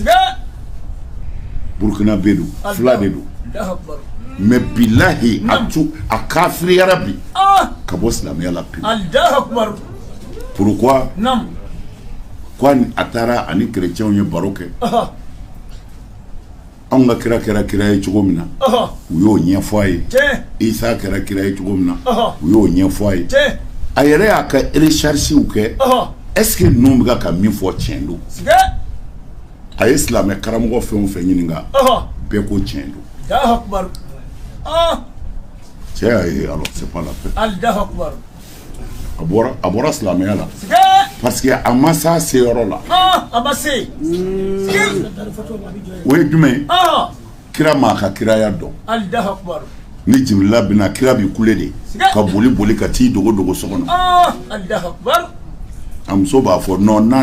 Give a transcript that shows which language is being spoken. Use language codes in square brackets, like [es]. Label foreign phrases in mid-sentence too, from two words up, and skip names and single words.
[bm] Burkina bɛ don fila de don mais bilahi a kafiriyara bi ka bɔ silamɛya la pewu pourquoi ko a taara ani chrétiens ye baro kɛ anw ka kira kɛra kira ye cogo min na u y'o ɲɛfɔ a ye Isa kɛra kira ye cogo min na u y'o ɲɛfɔ a ye a yɛrɛ y'a ka recherchew kɛ [fr] est-ce que [bm] ninnu bɛ ka min fɔ tiɲɛ don a ye silamɛ karamɔgɔ fɛn o fɛn ɲininka bɛɛ ko tiɲɛ don cɛ y'a ye [fr] alors c'est pas la peine [bm] a bɔra silamɛya la parce que a ma s'a se yɔrɔ la o ye jumɛn kira m'a ka kiraya dɔn ni Jibrila bɛna kira bi kule de ka boli ka t'i dogo so kɔnɔ a muso b'a fɔ non n'a